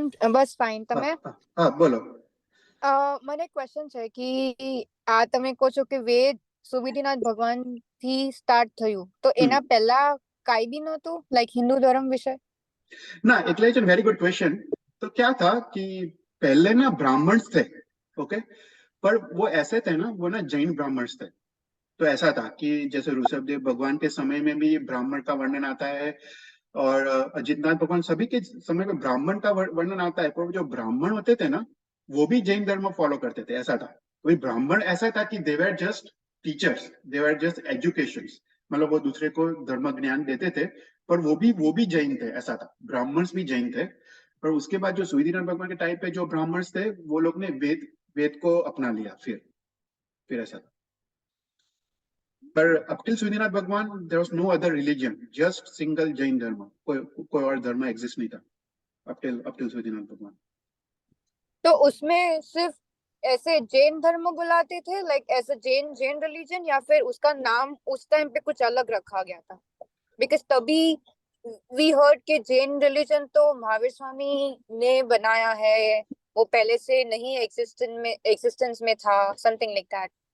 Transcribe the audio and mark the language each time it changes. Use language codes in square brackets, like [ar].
[gu] બસ fine. તમે? હા બોલો. મને ક્વેશ્ચન છે કે આ તમે કહો છો કે વેદ સુવિધિનાથ ભગવાન થી સ્ટાર્ટ થયું તો એના પહેલા કાઈ બી નહોતું લાઈક [hi] हिंदू धर्म विषय? [gu] ना એટલે જ [en] very good [gu] क्वेश्चन. [hi] तो क्या था कि पहले ना ब्राह्मण्स थे. ओके पर वो ऐसे थे ना वो ना जैन ब्राह्मण्स थे. तो ऐसा था कि जैसे ऋषभदेव भगवान के समय में भी ब्राह्मण का वर्णन आता है और अजितनाथ भगवान सभी के समय में ब्राह्मण का वर्णन आता है. पर जो ब्राह्मण होते थे ना वो भी जैन धर्म फॉलो करते थे. ऐसा था. वही ब्राह्मण ऐसा था कि [en] They were just teachers, they were just education. [hi] मतलब वो दूसरे को धर्म ज्ञान देते थे पर वो भी जैन थे. ऐसा था. ब्राह्मण्स भी जैन थे. पर उसके बाद जो सूर्यनाथ भगवान के टाइम पे जो ब्राह्मण्स थे वो लोग ने वेद को अपना लिया. फिर ऐसा था. [en] पर up till Suryanath भगवान there was no other religion, just single Jain धर्म. [hi] कोई और धर्म एग्जिस्ट नहीं था [en] up till [hi] सूर्यनाथ भगवान. तो उसमें सिर्फ ऐसे जैन धर्म बुलाते थे लाइक ऐसे जैन रिलीजन या फिर उसका नाम उस टाइम पे कुछ अलग रखा गया था? बिकॉज तभी [en] we heard [hi] के जैन रिलीजन तो महावीर स्वामी ने बनाया है, वो पहले से नहीं एग्जिस्टेंस में था, [en] Something like that.